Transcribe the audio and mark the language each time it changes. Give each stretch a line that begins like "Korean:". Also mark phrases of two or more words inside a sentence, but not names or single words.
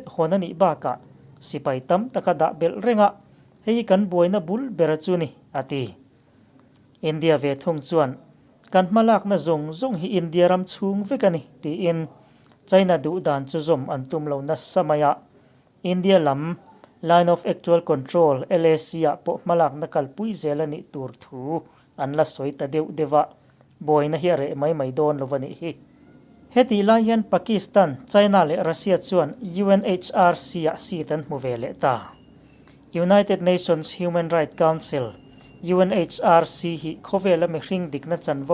Mizo: honani baka sipai tam taka da bel renga hei kan boina bul berachuni ati India ve thung chuan kan malak na zong hi India ram chung vekani ti in China du dan chu zom antum lo na samaya India lam
English: line of actual control
Mizo: LAC po malak na kalpui zelani tur thu anla soita dewa boina hi re mai don lovani hi Hetih lai hian Pakistan China le Russia chuan UNHRC sitan movele ta
English: United Nations Human Rights Council
Mizo: UNHRC hi Khawvel mi hring dikna chanvo